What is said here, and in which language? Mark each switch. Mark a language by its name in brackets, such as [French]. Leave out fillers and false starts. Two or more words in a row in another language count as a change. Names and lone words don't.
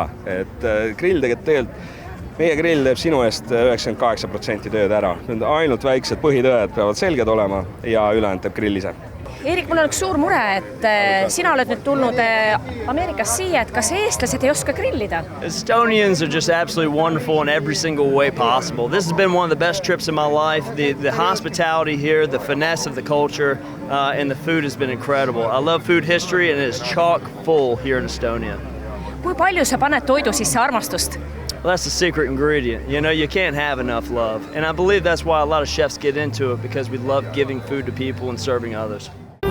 [Estonian] Et grill tegelikult, meie grill teeb sinu eest 98% tööd ära. Ainult väiksed põhitööd peavad selged olema ja ülejäänud teeb grill ise. Erik, mul on üks suur mure, et sina oled nüüd tulnud Ameerikas siia, et kas eestlased ei oska grillida? [English] Estonians are just absolutely wonderful in every single way possible. This has been one of the best trips of my life. The hospitality here, the finesse of the culture, and the food has been incredible. I love food history and it is chock full here in Estonia. [Estonian] Kui palju sa paned toidu sisse armastust? [English] Well, that's the secret ingredient. You can't have enough love. And I believe that's why a lot of chefs get into it, because we love giving food to people and serving others.